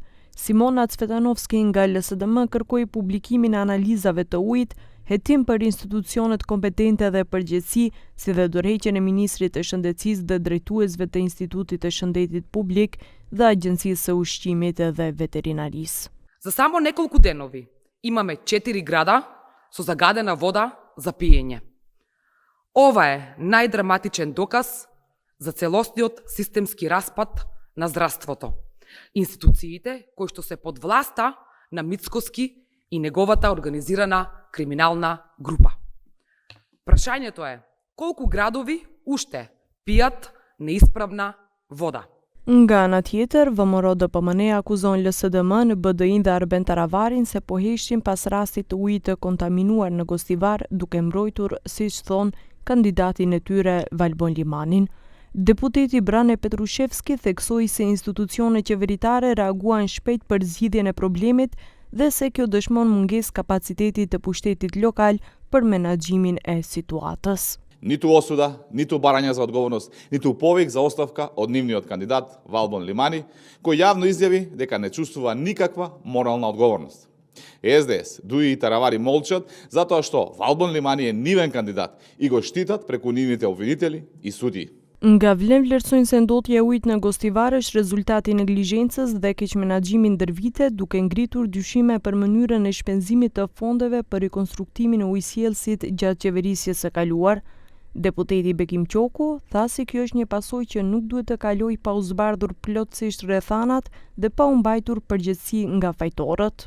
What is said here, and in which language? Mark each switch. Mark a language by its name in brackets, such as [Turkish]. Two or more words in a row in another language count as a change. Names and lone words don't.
[Albanian] Simona Cvetanovski nga LSDM kërkoi publikimin e analizave të ujit, hetim për institucionet kompetente dhe përgjegjësi, si dhe dorëheqjen e ministrit të shëndetësisë dhe drejtuesve të Institutit të Shëndetit Publik dhe Agjencisë së Ushqimit dhe Veterinarisë. [Macedonian] За само неколку денови имаме 4 града со загадена вода за пиење. Ова е најдраматичен доказ за целосниот системски распад на здравството. Институциите кои што се под власта на Мицкоски и неговата организирана криминална група. Прашањето е колку градови уште пијат неисправна вода. [Albanian] Nga ana tjetër, VMRO DPMN akuzon LSDM në BDI dhe Arben Taravarin se po heshin pas rastit të ujit të kontaminuar në Gostivar, duke mbrojtur, siç thon, kandidatin e tyre Valbon Limanin. Deputeti Brane Petrushevski theksoi se institucionet qeveritare reaguan shpejt për zgjidhjen e problemit dhe se kjo dëshmon mungesë kapacitetit të pushtetit lokal për menaxhimin e situatës. [Macedonian] Ниту осуда, ниту барање за одговорност, ниту повик за оставка од нивниот кандидат Валбон Лимани, кој јавно изјави дека не чувствува никаква морална одговорност. СДС, ДУИ и Таравари молчат затоа што Валбон Лимани е нивен кандидат и го штитат преку нивните обвинители и судии. [Albanian] Nga vlen vlerësojnë se ndotja e ujit në Gostivar është rezultati i neglizhencës dhe keqmenaxhimit ndër vite, duke ngritur dyshime për mënyrën e shpenzimit të fondeve për rikonstruktimin e ujësjellësit gjatë qeverisjes së kaluar. Deputeti Bekim Qoku tha se kjo është një pasojë që nuk duhet të kalojë pa u zbardhur plotësisht rrethanat dhe pa u mbajtur përgjegjësi nga fajtorët.